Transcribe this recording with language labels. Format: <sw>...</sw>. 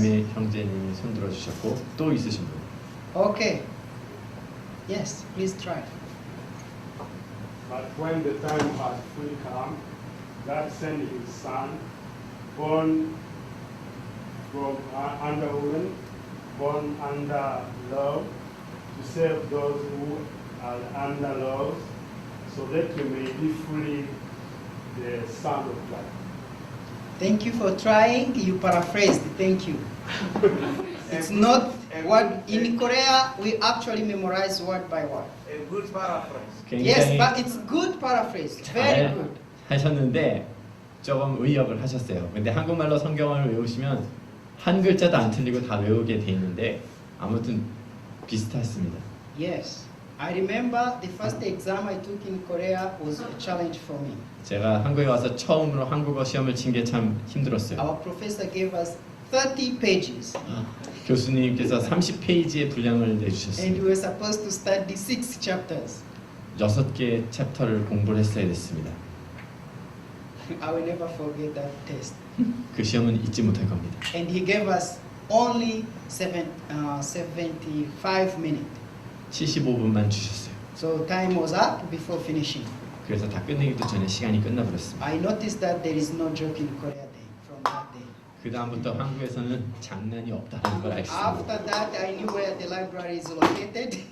<ko>비엔남의 형제님이 손 들어주셨고 또 있으신 분.</ko> <en>Okay. Yes, please try. But when the time had fully come, God sent his son, born from under woman, born under law, to save those who are under laws, so that we may be fully the Son of God. Thank you for trying. You paraphrased. Thank you. It's not what in Korea we actually memorize word by word. A good paraphrase. Yes,</en> <ko>굉장히</ko> <en>but it's good paraphrase. Very</en> <ko>잘</ko> <en>good.</en> <ko>하셨는데 조금 의역을 하셨어요. 근데 한국말로 성경을 외우시면 한 글자도 안 틀리고 다 외우게 돼 있는데 아무튼 비슷했습니다.</ko> <en>Yes. I remember the first exam I took in Korea was a challenge for me.</en> <ko>제가 한국에 와서 처음으로 한국어 시험을 친 게 참 힘들었어요.</ko> <en>Our professor gave us 30 pages</en> <ko>교수님께서 30페이지의 분량을</ko> <en>and we</en> <ko>내주셨습니다.</ko> <en>were supposed to study 6 chapters.</en> <ko>6개의 챕터를 공부를 했어야 됐습니다.</ko> <en>I will never forget that test.</en> <ko>그 시험은 잊지 못할 겁니다.</ko> <en>And he gave us only 75 minutes.</en> <ko>75분만 주셨어요.</ko> <en>So time was up before finishing.</en> <ko>그래서 다 끝내기도 전에 시간이 끝나버렸습니다.</ko> <en>I noticed that there is no joke in Korea day from that day.</en> <ko>그 다음부터 한국에서는 장난이 없다는 걸 알겠습니다.</ko> <en>After that, I knew where the library is located.</en>